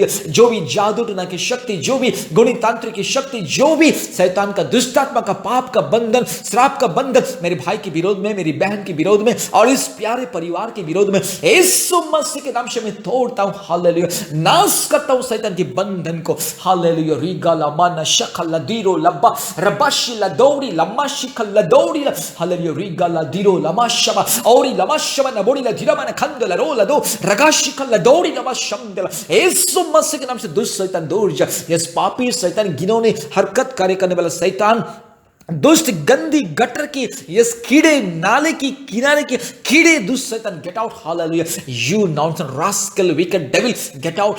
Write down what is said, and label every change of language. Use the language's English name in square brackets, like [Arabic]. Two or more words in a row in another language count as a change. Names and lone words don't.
[Hindi] जो भी जादू टोना की शक्ति, जो भी गुणितांत्रिक की शक्ति, जो भी शैतान का, दुष्टात्मा का, पाप का बंधन, श्राप का बंधन मेरे भाई के विरोध में, मेरी बहन के विरोध में और इस प्यारे परिवार के विरोध में यीशु मसीह के नाम से मैं तोड़ता हूं हालेलुया, नाश करता हूं शैतान के बंधन को हालेलुया। रिगाला माना शकला दीरो लब्बा रबाशिला दौड़ी लम्मा शिखला दौड़ी हालेलुया। रिगाला दीरो लमा शबा औरी लमा शबा न बोड़ी ला धीरा माना खंदला रोला दो रगा शिखला दौड़ी लमा शमदला। यीशु मसीह के नाम से दुष्ट शैतान दूर जा। यस पापी शैतान, घिनौनी हरकत कार्य करने वाला शैतान, दुष्ट गंदी गटर की, यस कीड़े, नाले की किनारे के कीड़े, दुष्ट शैतान [English] get out [Hindi] हालेलुया। [English] you nonsense rascal wicked devil get out.